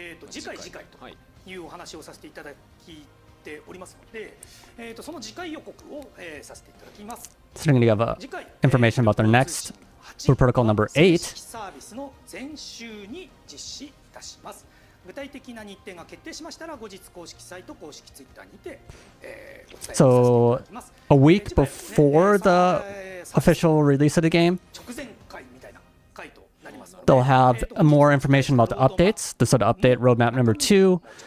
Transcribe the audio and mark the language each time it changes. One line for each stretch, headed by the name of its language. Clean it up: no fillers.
Japanese: 次回というお話をさせていただておりますので、その次回予告を、させていただきます。
English: So they're going to give information about their next Blue Protocol number 8.
Japanese: サービスの前週に実施いたします。具体的な日程が決定しましたら後日公式サイト公式ツイッターにて、お伝えさせていた
English: So
Japanese: だきます。
English: a week before the official release of the game,
Japanese: 直前回みたいな回となりますので
English: they'll have more information about the updates. So the update roadmap number 2.